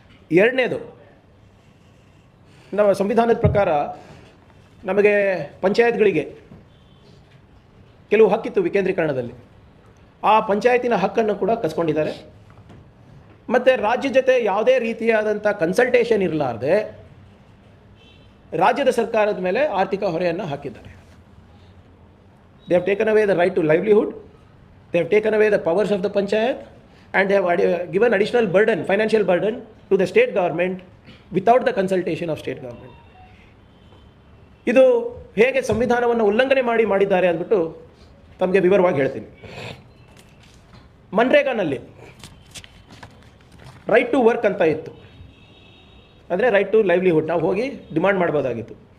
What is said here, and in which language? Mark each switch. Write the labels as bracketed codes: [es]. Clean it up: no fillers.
[kn] ಎರಡನೇದು, ನಮ್ಮ ಸಂವಿಧಾನದ ಪ್ರಕಾರ ನಮಗೆ ಪಂಚಾಯತ್ಗಳಿಗೆ ಕೆಲವು ಹಕ್ಕಿತ್ತು ವಿಕೇಂದ್ರೀಕರಣದಲ್ಲಿ, ಆ ಪಂಚಾಯತಿನ ಹಕ್ಕನ್ನು ಕೂಡ ಕಸ್ಕೊಂಡಿದ್ದಾರೆ. ಮತ್ತು ರಾಜ್ಯ ಜೊತೆ ಯಾವುದೇ ರೀತಿಯಾದಂಥ ಕನ್ಸಲ್ಟೇಷನ್ ಇರಲಾರ್ದೆ ರಾಜ್ಯದ ಸರ್ಕಾರದ ಮೇಲೆ ಆರ್ಥಿಕ ಹೊರೆಯನ್ನು ಹಾಕಿದ್ದಾರೆ. [en] They have taken away the right to livelihood, they have taken away the powers of the panchayat, and they have given additional burden, financial burden to the state government without the consultation of state government. [kn] ಇದು ಹೇಗೆ ಸಂವಿಧಾನವನ್ನು ಉಲ್ಲಂಘನೆ ಮಾಡಿದ್ದಾರೆ ಅಂದ್ಬಿಟ್ಟು ತಮಗೆ ವಿವರವಾಗಿ ಹೇಳ್ತೀನಿ. ಮನ್ರೇಗಾನಲ್ಲಿ right to work ಅಂತ ಇತ್ತು, ಅಂದರೆ ರೈಟ್ ಟು ಲೈವ್ಲಿಹುಡ್ ನಾವು ಹೋಗಿ ಡಿಮಾಂಡ್ ಮಾಡ್ಬೋದಾಗಿತ್ತು.